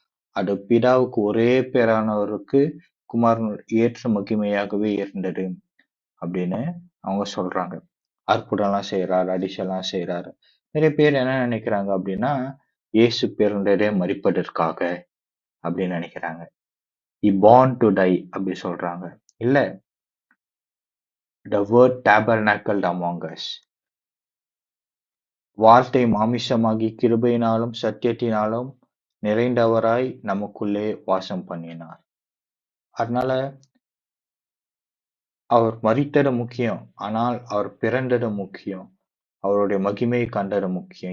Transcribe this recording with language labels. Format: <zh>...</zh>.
<ta>அது பிதாவுக்கு ஒரே பேரானவருக்கு குமாரன் ஏற்ற மகிமையாகவே இருந்தது அப்படின்னு அவங்க சொல்றாங்க. அற்புதம்லாம் செய்றாரு, அதிசயம்லாம் செய்றாரு. நிறைய பேர் என்ன நினைக்கிறாங்க அப்படின்னா, இயேசு பிறந்ததே மரிப்பதற்காக அப்படின்னு நினைக்கிறாங்க.</ta> <en>"He born to die"</en> <ta>அப்படி சொல்றாங்க. இல்ல,</ta> <en>"The word tabernacled among us."</en> <ta>வார்த்தை மாமிசமாகி கிருபையினாலும் சத்தியத்தினாலும் நிறைந்தவராய் நமக்குள்ளே வாசம் பண்ணினார். அதனால அவர் மரித்தது முக்கியம். ஆனால் அவர் பிறந்தது முக்கியம். அவருடைய மகிமையை கண்டது முக்கியம்.</ta>